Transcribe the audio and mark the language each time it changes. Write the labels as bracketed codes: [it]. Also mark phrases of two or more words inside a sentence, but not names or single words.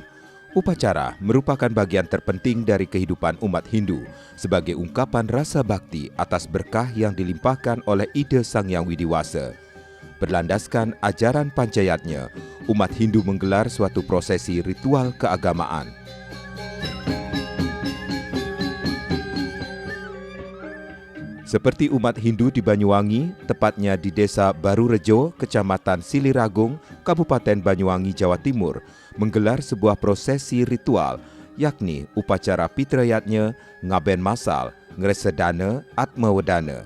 [id] Upacara merupakan bagian terpenting dari kehidupan umat Hindu sebagai ungkapan rasa bakti atas berkah yang dilimpahkan oleh ide Sang Hyang Widiwasa. Berlandaskan ajaran Panchayatnya, umat Hindu menggelar suatu prosesi ritual keagamaan. Seperti umat Hindu di Banyuwangi, tepatnya di Desa Barurejo, Kecamatan Siliragung, Kabupaten Banyuwangi, Jawa Timur, menggelar sebuah prosesi ritual, yakni upacara Pitrayatnya Ngaben Masal, Ngresedana Atmawedana.